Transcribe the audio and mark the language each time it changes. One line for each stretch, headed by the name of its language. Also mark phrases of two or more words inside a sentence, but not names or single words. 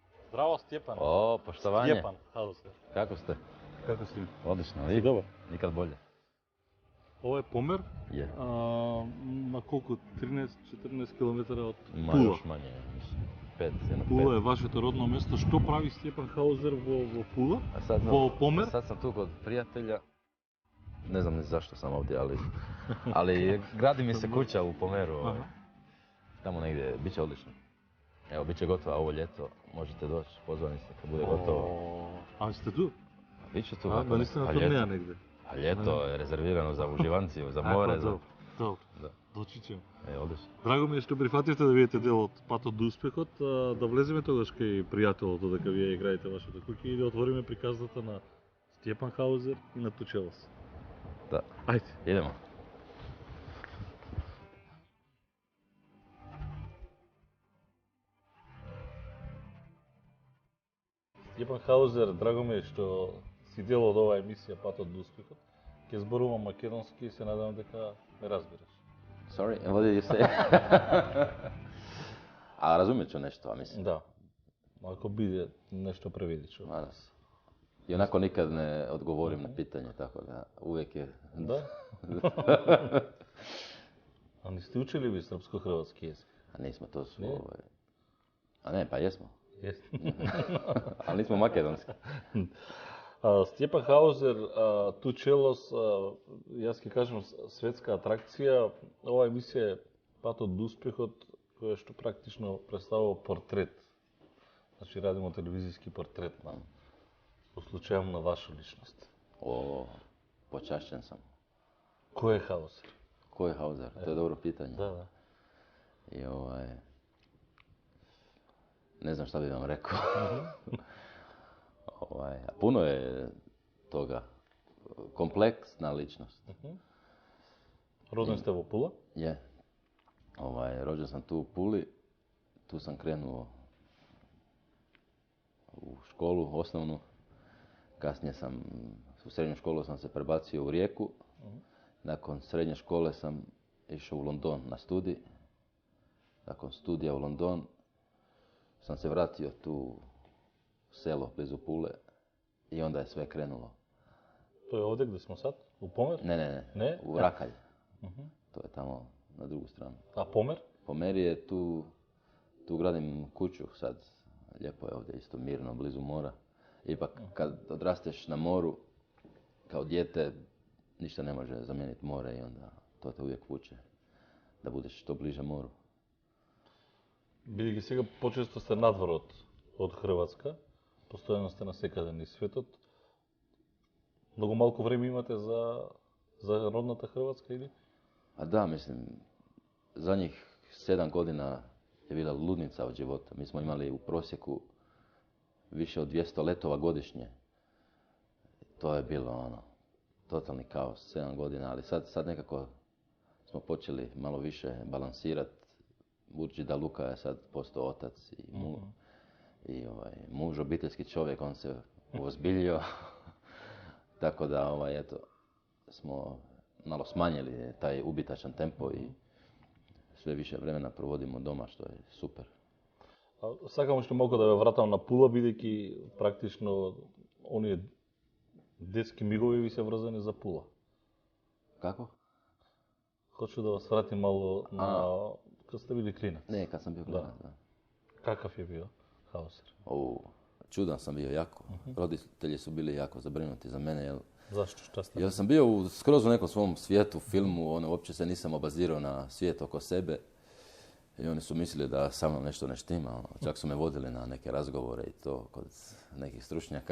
Croatian: Zdravo, Stjepan. O, poštovanje. Stjepan Hausler. Kako ste? Kako si? Odlično. Si dobar? Nikad bolje. Ovo je Pomer. Je. Na koliko? 13-14 km od Ma Pula. još manje, mislim. 5, jedno 5.
Macedonian: Pula je вашето родно место. Што прави Степан Хаузер во Пула?
Croatian: A sad,
Macedonian: Во Помер?
Croatian: Sad sam tu kod prijatelja. Ne znam ni zašto sam ovdje, ali gradi mi se kuća u Pomeru. Aha. Tamo negdje, bit će odlično. Evo, bit će gotova ovo ljeto, možete doći, pozvani ste kad bude gotovo.
Macedonian: А сте ту?
Croatian: Bit će tu
Macedonian: А,
Croatian: gotovo.
Macedonian: да сте на
Croatian: A
Macedonian: турнеја
Croatian: ljeto,
Macedonian: негде.
Croatian: a ljeto je rezervirano za uživanciju, za more, za...
Macedonian: Добро.
Croatian: Da.
Macedonian: Дочи ќе.
Croatian: Odlično.
Macedonian: Драго ми е што прифативте да видите дел од патот до успехот, да влеземе тогаш кај пријателот додека вие играете вашата куќа и да отвориме приказната на Степан Хаузер и на Тучелос.
Croatian: Da.
Macedonian: Ајде.
Croatian: Idemo.
Macedonian: Степан Хаузер, драго ми е што си дел од оваа емисија Патот до успехот. Ќе зборувам македонски и се надевам дека ме разбираш.
English: Sorry, what did you say?
Croatian: A razumjet ću nešto, a mislim.
Macedonian: Да. Ако биде нешто преведичо.
Croatian: Maras. I onako nikad ne odgovorim na pitanje, tako da uvijek je...
Macedonian: Да? А не сте учили ви српско-хрватски јазик?
Croatian: A nismo, to su... Ne? A ne, pa jesmo.
Macedonian: Јесте.
Croatian: Ali nismo makedonski.
Macedonian: Степан Хаузер, Тучелос, јас ќе кажам светска атракција. Ова емисија е Патот до успехот, која што практично представува портрет. Значи радимо телевизиски портрет на случајом на ваша личност.
Croatian: O, počašćen sam.
Macedonian: Кој е Хаузер?
Croatian: Ko je Hauser? To je dobro pitanje.
Macedonian: Да, да.
Croatian: I ne znam šta bi vam rekao. A puno je toga. Kompleksna ličnost.
Macedonian: Роден сте во Пула?
Croatian: Je. Rođen sam tu u Puli. Tu sam krenuo u školu osnovnu. Kasnije u srednju školu sam se prebacio u Rijeku. Nakon srednje škole sam išao u London na studij. Nakon studija u London sam se vratio tu u selo blizu Pule i onda je sve krenulo.
Macedonian: Тој е овде где смо сад? У Помер?
Croatian: Ne, Ne? u Rakalj. To je tamo na drugu stranu.
Macedonian: А Помер?
Croatian: Po meri je tu gradim kuću sad. Lijepo je ovdje, isto mirno, blizu mora. Ipak kad odrasteš na moru, kao dijete, ništa ne može zamijeniti more i onda to te uvijek vuče da budeš što bliže moru.
Macedonian: Бидејќи сега почесто сте надвор од Хрватска, постојано сте насекаде низ светот, многу малку време имате за родната Хрватска или?
Croatian: A da, mislim, zadnjih 7 godina je bila ludnica od života. Mi smo imali u prosjeku više od 200 letova godišnje. To je bilo totalni kaos, 7 godina, ali sad nekako smo počeli malo više balansirati, budući da Luka je sad postao otac i muž, obiteljski čovjek, on se uozbiljio. Tako da, eto, smo malo smanjili taj ubitačan tempo i sve više vremena provodimo doma, što je super.
Macedonian: Сакам уште малку да ве вратам на Пула, бидејќи практично оние детски мигови ви се врзани за Пула.
Croatian: Kako?
Macedonian: Хочу да вас вратим мало на кога сте били клинец.
Croatian: Ne, kad sam bio klinac, da.
Macedonian: Какав е био Хаузер?
Croatian: Čudan sam bio jako. Roditelji su bili jako zabrinuti za mene,
Serbian: Зашто? Шта сте?
Croatian: jer sam bio skroz u nekom svom svijetu, filmu, uopće se nisam obazirao na svijet oko sebe. I oni su mislili da sa mnom nešto ne štima. Čak su me vodili na neke razgovore i to kod nekih stručnjaka.